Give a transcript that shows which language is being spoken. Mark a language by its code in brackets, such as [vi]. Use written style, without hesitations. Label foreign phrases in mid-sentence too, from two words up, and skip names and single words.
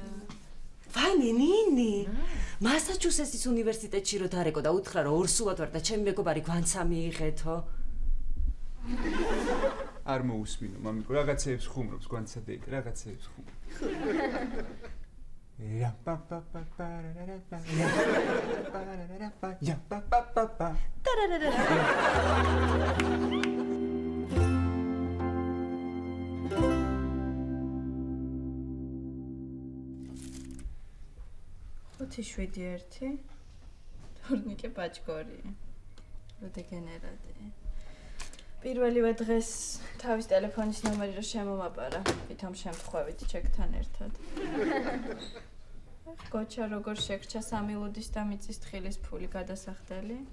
[ka] ვაიმე ნინი, მასაჩუსეტსის უნივერსიტეტში რო დარეკო და უთხრა რომ ორსულად ვარ და ჩემი მეგობარი გვანცა მიიღეთო. არ მოусმინო, მამიკო, რაღაცეებს ხუმრობს, გვანცა დეიდ, რაღაცეებს ხუმრობს. Ja pa pa pa pa ra ra pa ra pa ja pa pa pa pa ხუთი შვიდი ერთი ტურნიკე ბაჭკორი როდეგენერატი პირველივე დღეს თავის ტელეფონის ნომერი რო შემომაპარა ვითომ შემთხვევით ჩეკთან ერთად გოჩა როგორ შეგრჩა 3 ლუდის და მიწის თხილის ფული გადასახდელი